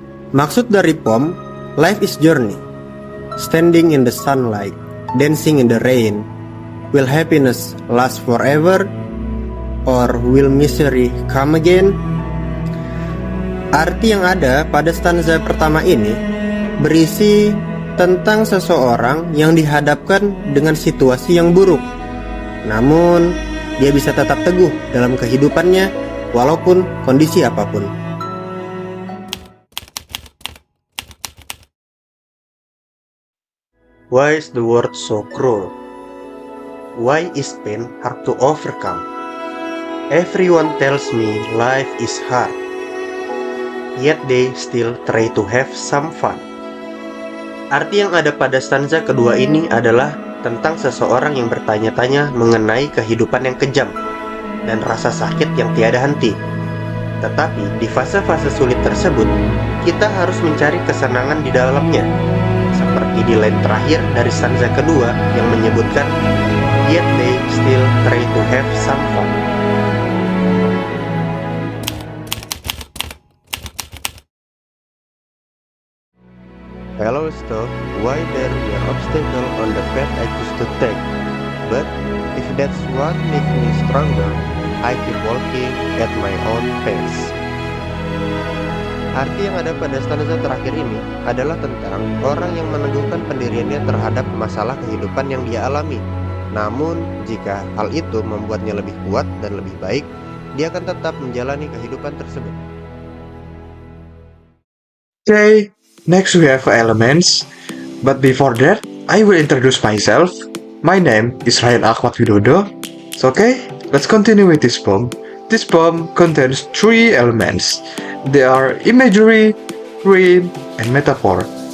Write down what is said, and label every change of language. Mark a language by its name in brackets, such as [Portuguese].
[Indonesian] Maksud dari [English] poem, life is journey. Standing in the sunlight, dancing in the rain. Will happiness last forever? Or will misery come again? [Indonesian] Arti yang ada pada stanza pertama ini berisi tentang seseorang yang dihadapkan dengan situasi yang buruk. Namun, dia bisa tetap teguh dalam kehidupannya walaupun kondisi apapun. [English] Why is the world so cruel? Why is pain hard to overcome? Everyone tells me life is hard, yet they still try to have some fun. [Indonesian] Arti yang ada pada stanza kedua ini adalah tentang seseorang yang bertanya-tanya mengenai kehidupan yang kejam dan rasa sakit yang tiada henti. Tetapi di fase-fase sulit tersebut, kita harus mencari kesenangan di dalamnya. Seperti di line terakhir dari stanza kedua yang menyebutkan [English] yet they still try to have some fun. Hello stuff, why there were obstacles on the path I choose to take? But if that's what makes me stronger, I keep walking at my own pace. [Indonesian] Arti yang ada pada stanza terakhir ini adalah tentang orang yang meneguhkan pendiriannya terhadap masalah kehidupan yang dia alami. Namun, jika hal itu membuatnya lebih kuat dan lebih baik, dia akan tetap menjalani kehidupan tersebut. [English] Okay, next we have elements. But before that, I will introduce myself. My name is Ryan Ahmad Widodo. So, okay, let's continue with this poem. This poem contains 3 elements. They are imagery, rhyme, and metaphor.